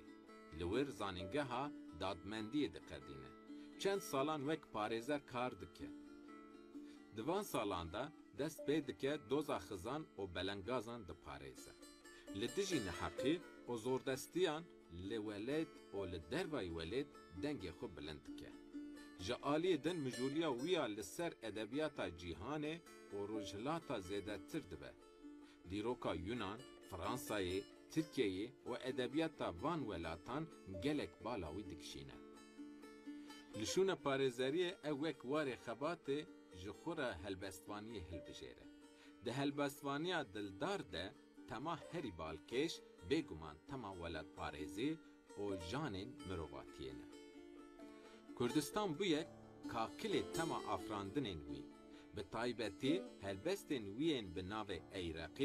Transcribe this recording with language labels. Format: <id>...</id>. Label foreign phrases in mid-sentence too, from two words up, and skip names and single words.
<ku>لەوێر زانینگەها دادمەندیە دەقەدینە چەند ساڵان وەک پارێزەر کار دکە دوان ساڵاندا دەست پێ دکە دۆزا خزان و بەلەنگازان دپارێزە لە دژی نەحەقی و زۆردەستیان لە وەلێت و لە دەروای وەلێت دەنگێ خۆ بلند دکە ji aliyê din mijûliya wî ya li ser edebiyata cîhanê û rojhilata zêdetir dibe. Dîroka Yunan, Fransayê, Tirkiyeyê û edebiyata van welatan gelek bala wî dikişîne. لشونه پارێزەریە ئەو وەک وارێ خەباتێ ji xwe re helbestvaniyê hilbijêre. Di helbestwaniya dildar de tema herî balkêş bêguman tema welatparêzî û janên mirovatiyê ne. Kurdistan bûye kakilê tema afrandinên wî, bi taybetî helbestên wî yên bi navê Eyreqî</ku>